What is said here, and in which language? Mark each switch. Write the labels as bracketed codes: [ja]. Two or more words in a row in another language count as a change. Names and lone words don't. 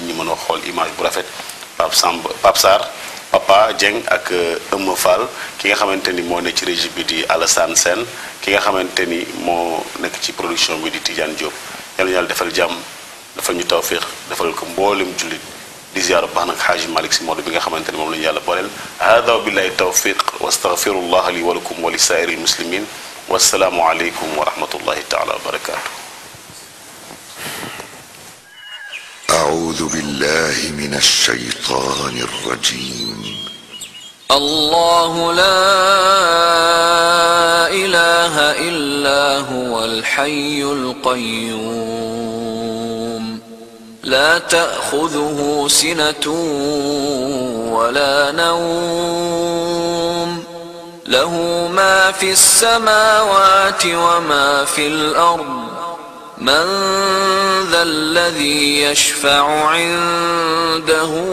[wo] ñi mën a xool image bu rafet Pape Sarr Papa Dieng ak Eumeu Fall ki nga xamante ni moo nekk ci régie bi di Alassane Sène ki nga xamante ni moo nekk ci production bi di Tidiane Diop yàlla ñu yàlla defal jàmm defal ñu tawfiq defal ko mboolem jullit di ziyaara baax nag xaaji Malick si Maodo bi nga xamante ne moom la ñu yàlla booleel [ar] هذا وبالله التوفيق وأستغفر الله لي ولكم ولسائر المسلمين والسلام عليكم ورحمة الله تعالى وبركاته. أعوذ بالله من الشيطان الرجيم. الله لا إله إلا هو الحي القيوم لا تأخذه سنة ولا نوم له ما في السماوات وما في الأرض من ذا الذي يشفع عنده